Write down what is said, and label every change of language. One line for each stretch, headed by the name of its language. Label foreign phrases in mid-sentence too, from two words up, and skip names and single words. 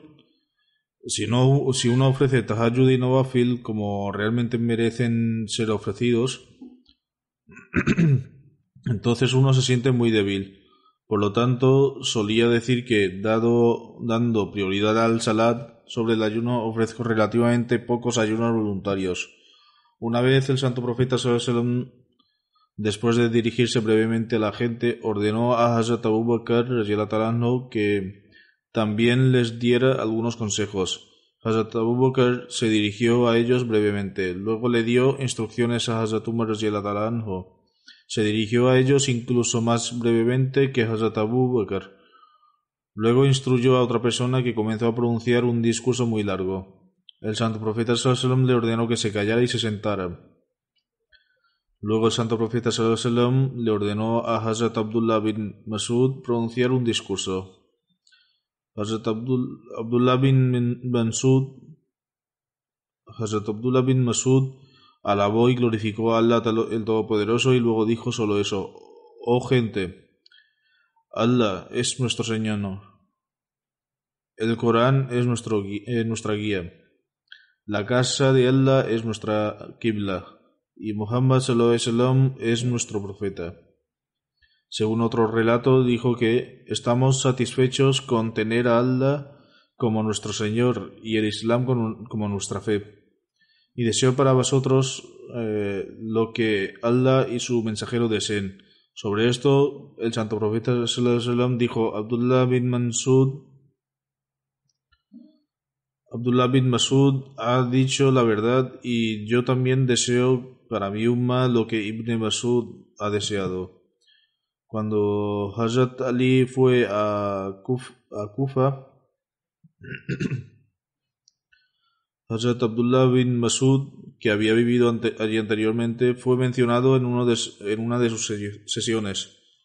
Spanish: Si uno ofrece tahajjud y nawafil como realmente merecen ser ofrecidos, entonces uno se siente muy débil. Por lo tanto, solía decir que, dando prioridad al salat sobre el ayuno, ofrezco relativamente pocos ayunos voluntarios. Una vez el Santo Profeta
Arabic: sallallahu alaihi wasallam,
Spanish: después de dirigirse brevemente a la gente, ordenó a Hazrat Abu Bakr
Arabic: radhiyallahu ta'ala anhu
Spanish: que también les diera algunos consejos. Hazrat Abu Bakr se dirigió a ellos brevemente. Luego le dio instrucciones a Hazrat Umar
Arabic: radhiyallahu anhu.
Spanish: Se dirigió a ellos incluso más brevemente que Hazrat Abu Bakr. Luego instruyó a otra persona que comenzó a pronunciar un discurso muy largo. El santo profeta
Arabic: sallallahu alaihi wasallam
Spanish: le ordenó que se callara y se sentara. Luego el santo profeta
Arabic: sallallahu alaihi wasallam
Spanish: le ordenó a Hazrat Abdullah bin Masud pronunciar un discurso. Hazrat Abdullah bin Masud alabó y glorificó a Allah el Todopoderoso y luego dijo solo eso: Oh gente, Allah es nuestro Señor. El Corán es nuestra guía. La casa de Allah es nuestra Qibla. Y Muhammad
Arabic: sallallahu alaihi wasallam
Spanish: es nuestro profeta. Según otro relato, dijo que estamos satisfechos con tener a Allah como nuestro Señor y el Islam como nuestra fe. Y deseo para vosotros lo que Allah y su mensajero deseen. Sobre esto, el santo profeta
Arabic: sallallahu alaihi wasallam
Spanish: dijo: Abdullah bin Masud ha dicho la verdad y yo también deseo para mi umma lo que Ibn Masud ha deseado. Cuando Hazrat Ali fue a Kufa, Hazrat Abdullah bin Masud, que había vivido allí anteriormente, fue mencionado en una de sus sesiones.